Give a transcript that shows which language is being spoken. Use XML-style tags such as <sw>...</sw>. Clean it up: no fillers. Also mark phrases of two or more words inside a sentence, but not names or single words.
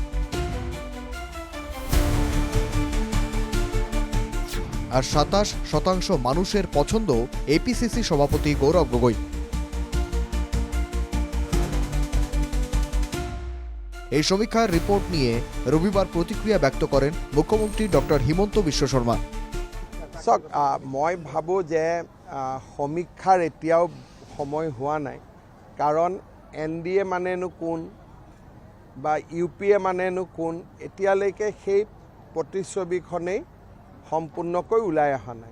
<bn>আর 27% মানুষের পছন্দ এপিসিসি সভাপতি গৌরব গগৈ। এই সমীক্ষার রিপোর্ট নিয়ে রবিবার প্রতিক্রিয়া ব্যক্ত করেন মুখ্যমন্ত্রী ডক্টর হিমন্ত বিশ্ব শর্মা।</bn> <as>মই ভাবোঁ যে সমীক্ষাৰ এতিয়াও সময় হোৱা নাই, কাৰণ এনডিএ মানেনো কোন বা ইউপিএ মানেনো কোন, এতিয়ালৈকে সেই প্ৰতিচ্ছবিখনেই সম্পূৰ্ণকৈ ওলাই অহা নাই।</as>